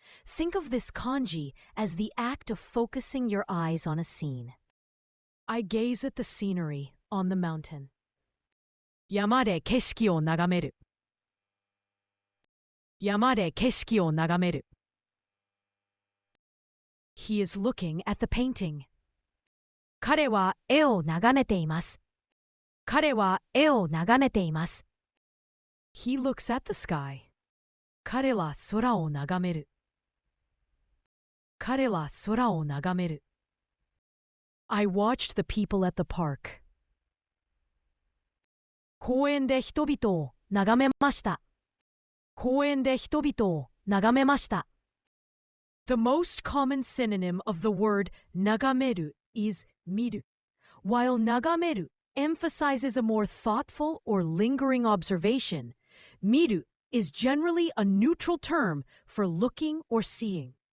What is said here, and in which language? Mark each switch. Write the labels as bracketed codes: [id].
[en] Think of this kanji as the act of focusing your eyes on a scene. I gaze at the scenery on the mountain. [ja] 山で景色を眺める。山で景色を眺める。 [en] He is looking at the painting. [ja] 彼は絵を眺めています。彼は絵を眺めています。 [en] He looks at the sky. [ja] 彼は空を眺める。彼は空を眺める。 [en] I watched the people at the park. [ja] 公園で人々を眺めました。公園で人々を眺めました。 [en] The most common synonym of the word 眺める is 見る. While 眺める emphasizes a more thoughtful or lingering observation, 見る is generally a neutral term for looking or seeing.